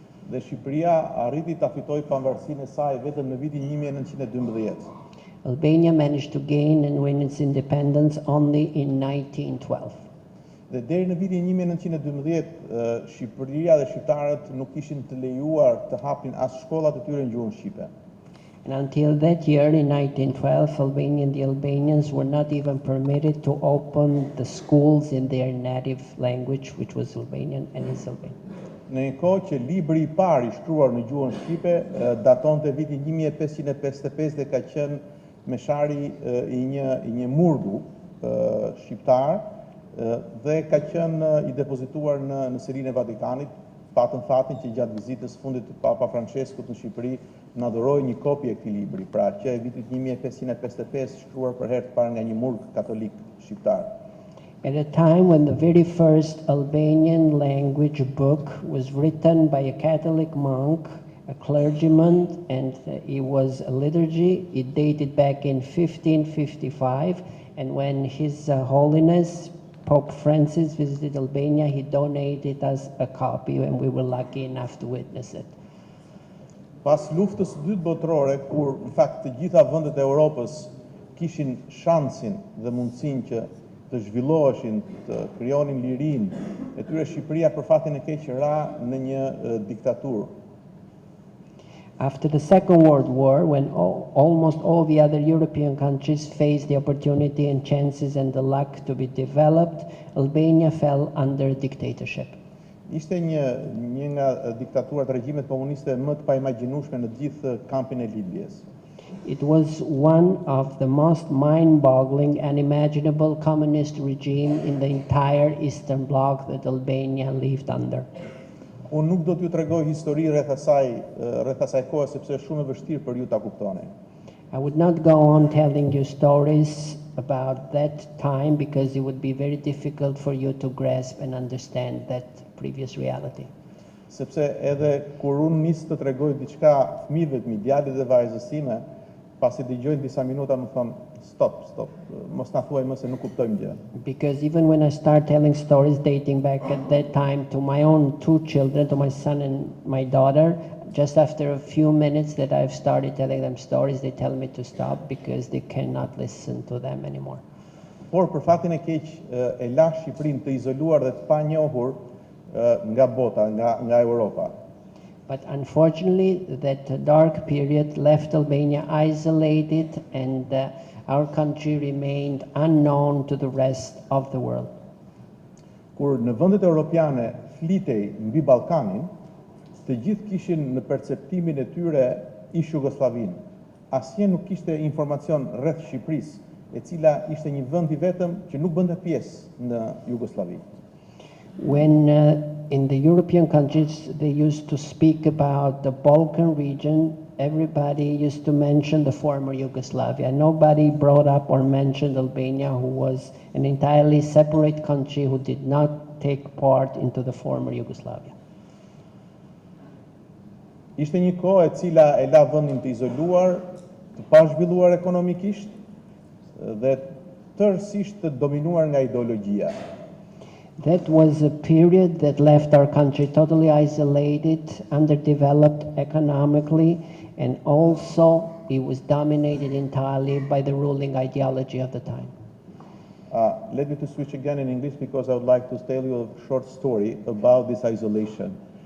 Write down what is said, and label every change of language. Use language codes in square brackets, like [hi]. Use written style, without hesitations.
[sq] Dhe Shqipëria arriti ta fitojë pavarësinë e saj vetëm në vitin 1912. [en] Albania managed to gain and win its independence only in 1912. [sq] Dhe deri në vitin 1912, Shqipëria dhe shqiptarët nuk ishin të lejuar të hapin as shkollat e tyre në gjuhën shqipe. [en] And until that year, in 1912, the Albanians were not even permitted to open the schools in their native language, which was Albanian and is Albanian. [sq] Në një kohë që libri I parë I shkruar në gjuhën shqipe daton të vitin 1555 dhe ka qenë meshari I një murgu shqiptar dhe ka qenë I depozituar në Sirinë e Vatikanit, patën fatin që gjatë vizitës fundit të Papa Franceskut në Shqipëri na dhuroi një kopje e këtij libri, pra që e vitit 1555 shkruar për herë të parë nga një murg katolik shqiptar. [en] At a time when the very first Albanian language book was written by a Catholic monk, a clergyman, and it was a liturgy. It dated back in 1555, and when His Holiness Pope Francis visited Albania, he donated us a copy, and we were lucky enough to witness it. [sq] Pas luftës së dytë botërore, kur në fakt të gjitha vendet e Europës kishin shansin dhe mundësinë që të zhvilloheshin, të krijonin lirinë e tyre, Shqipëria për fatin e keq ra në një diktaturë. [en] After the Second World War, when almost all the other European countries faced the opportunity and chances and the luck to be developed, Albania fell under dictatorship. [sq] Ishte një nga diktaturat regjimet komuniste më të paimagjinueshme në të gjithë kampin e Libjes. [en] It was one of the most mind-boggling and unimaginable communist regime in the entire Eastern Bloc that Albania lived under. [sq] Unë nuk do t'ju tregoj histori rreth asaj kohe sepse është shumë e vështirë për ju ta kuptoni. [en] I would not go on telling you stories about that time because it would be very difficult for you to grasp and understand that previous reality. [sq] Sepse edhe kur unë nis të tregoj diçka fëmijëve të mi, djalit dhe vajzës time, pasi dëgjojnë disa minuta më thonë stop, mos na thuaj më se nuk kuptojmë gjë. [en] Because even when I start telling stories dating back at that time to my own 2 children, to my son and my daughter, just after a few minutes that I've started telling them stories, they tell me to stop because they cannot listen to them anymore. [sq] Por për fatin e keq e la Shqipërinë të izoluar dhe të panjohur nga bota, nga Europa. [en] But unfortunately, that dark period left Albania isolated, and our country remained unknown to the rest of the world. [sq] Kur në vendet europiane flitej mbi Ballkanin, të gjithë kishin në perceptimin e tyre ish Jugosllavinë. Asnjë nuk kishte informacion rreth Shqipërisë, e cila ishte një vend I vetëm që nuk bënte pjesë në Jugosllavi. [en] When in the European countries they used to speak about the Balkan region, everybody used to mention the former Yugoslavia. Nobody brought up or mentioned Albania, who was an entirely separate country who did not take part into the former Yugoslavia. [sq] Ishte një kohë e cila e la vendin të izoluar, të pazhvilluar ekonomikisht dhe tërësisht të dominuar nga ideologjia. [en] That was a period that left our country totally isolated, underdeveloped economically, and also it was dominated entirely by the ruling ideology of the time. Let me to switch again in English because I would like to tell you a short story about this isolation.